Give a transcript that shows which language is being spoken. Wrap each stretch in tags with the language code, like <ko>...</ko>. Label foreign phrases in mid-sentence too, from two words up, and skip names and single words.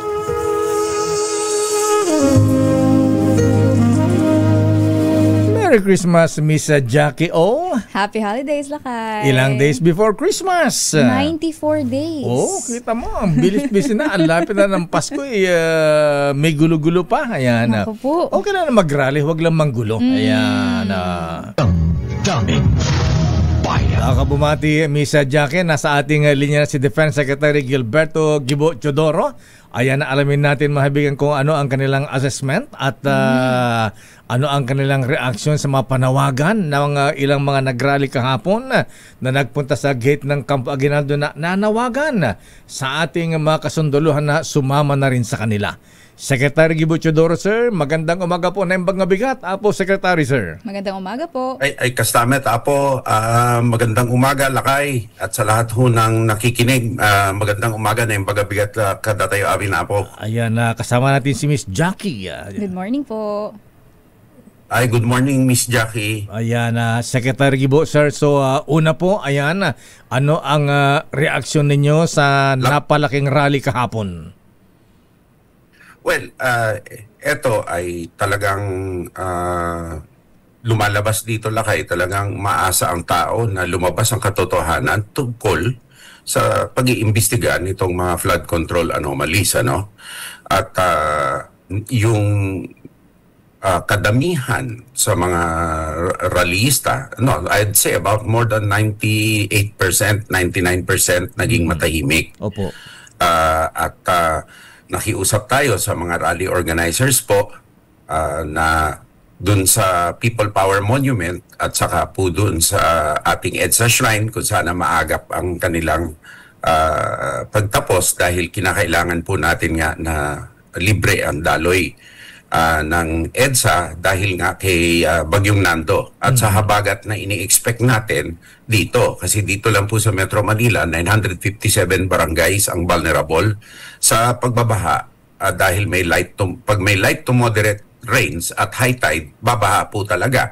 <en>Merry Christmas, Miss Jackie O. Happy holidays, Lakay. Ilang days before Christmas? 94 days.</en> <tl>Oh, kita mo, ang bilis-bilis na. Ang lapit na ng Pasko, may gulo-gulo pa. Ayan. Naku po. Okay na mag-rally, huwag lang manggulo. Ayan. Daming bayan. Nakabumati, Miss Jackie, nasa ating linya na si Defense Secretary Gilberto Gibo Teodoro. Ayan, alamin natin mahabigan kung ano ang kanilang assessment at ano ang kanilang reaksyon sa mga panawagan ng ilang mga nagrally kahapon na nagpunta sa gate ng Campo Aguinaldo na nanawagan sa ating mga kasunduluhan na sumama na rin sa kanila. Secretary Gibo Teodoro, sir, magandang umaga po</tl> <ilo>na imbag nga bigat.</ilo> <tl>Apo, Secretary, sir. Magandang umaga po.</tl> <ilo>Ay kastamet, Apo.</ilo> <tl>Magandang umaga, Lakay. At sa lahat ho ng nakikinig, magandang umaga</tl> <ilo>na imbag nga bigat kada tayo amin,</ilo> <tl>Apo. Ayan, kasama natin si Miss Jackie.</tl> <en>Good morning po. Ay, good morning, Miss Jackie.</en> <tl>Ayan, Secretary Gibo, sir. So, una po, ayan, ano ang reaksyon ninyo sa napalaking rally kahapon? Well, eto ay talagang lumalabas dito, Lakay. Talagang maasa ang tao na lumabas ang katotohanan tungkol sa pag-iimbestiga nitong mga</tl> <en>flood control anomalies,</en> <tl>ano? At yung kadamihan sa mga rallyista,</tl> <en>no, I'd say about more than 98%, 99%</en> <tl>naging matahimik. Opo. At nakiusap tayo sa mga</tl> <en>rally organizers</en> <tl>po na dun sa People Power Monument at saka po dun sa ating EDSA Shrine kung sana maagap ang kanilang pagtapos dahil kinakailangan po natin nga na libre ang daloy ng EDSA dahil nga kay Bagyong Nando at sa habagat na ini-expect natin dito kasi dito lang po sa Metro Manila 957 barangays ang vulnerable sa pagbabaha dahil pag may</tl> <en>light to moderate rains</en> <tl>at</tl> <en>high tide</en> <tl>babaha po talaga.</tl>